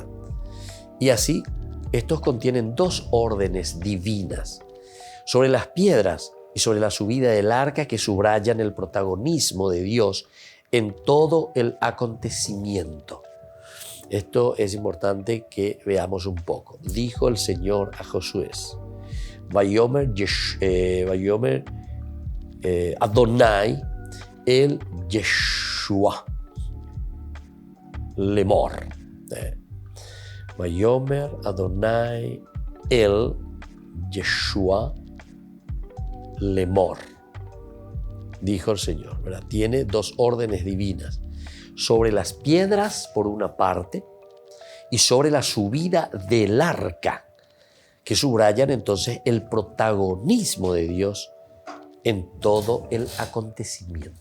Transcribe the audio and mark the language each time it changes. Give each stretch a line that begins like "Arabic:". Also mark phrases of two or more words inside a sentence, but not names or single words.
Spanish: Y así, estos contienen dos órdenes divinas sobre las piedras y sobre la subida del arca que subrayan el protagonismo de Dios en todo el acontecimiento. Esto es importante que veamos un poco. Dijo el Señor a Josué,
Hebrew: ויאמר אדני אל ישוע לאמר. ויאמר אדני אל ישוע לאמר.
Spanish: Dijo el Señor, ¿verdad? Tiene dos órdenes divinas. Sobre las piedras, por una parte, y sobre la subida del arca, que subrayan entonces el protagonismo de Dios en todo el acontecimiento.